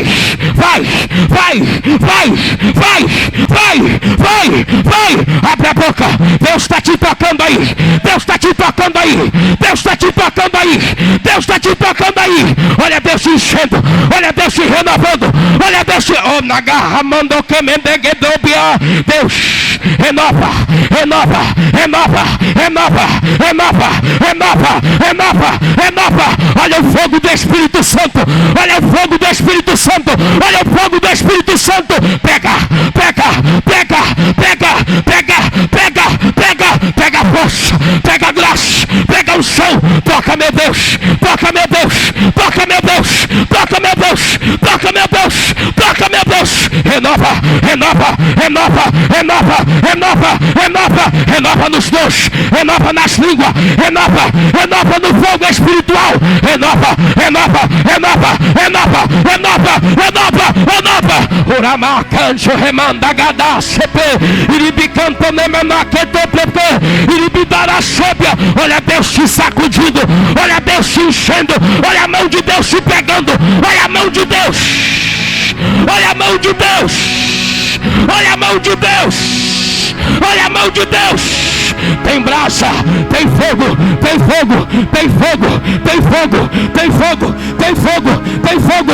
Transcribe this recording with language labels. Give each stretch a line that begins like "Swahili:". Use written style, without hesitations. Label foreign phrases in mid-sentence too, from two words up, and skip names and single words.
Portuguese: Vai, vai, vai, vai, vai, vai, vai. Abre a boca. Deus está te tocando aí. Deus está te tocando aí. Deus está te tocando aí. Deus está te tocando aí. Olha Deus te enchendo. Olha Deus te renovando. Olha Deus te... Oh, na garra mandou que mendeguedobia. Deus, renova, renova, renova, renova, renova, renova, renova, renova. Olha o fogo do Espírito Santo. Olha o fogo do Espírito Santo. Olha o fogo do Espírito Santo. Pega, pega, pega, pega, pega, pega, pega, pega força, pega graça, pega o chão. Toca, meu Deus, toca, meu Deus, toca, meu Deus, toca, meu Deus, toca, meu Deus, toca, meu Deus. Renova, renova, renova, renova, renova, renova, renova nos dons, renova nas línguas, renova, renova no fogo espiritual, renova, renova, renova, renova, renova, renova, renova. Urama cancho remanda gada sepe, iribicanto nemena que te pepe, iribidara sepia. Olha Deus te sacudindo, olha Deus te enchendo, olha a mão de Deus te pegando, olha a mão de Deus, olha a mão de Deus, olha a mão de Deus, olha a mão de Deus. Tem brasa, tem fogo, tem fogo, tem fogo, tem fogo, tem fogo, tem fogo, tem fogo.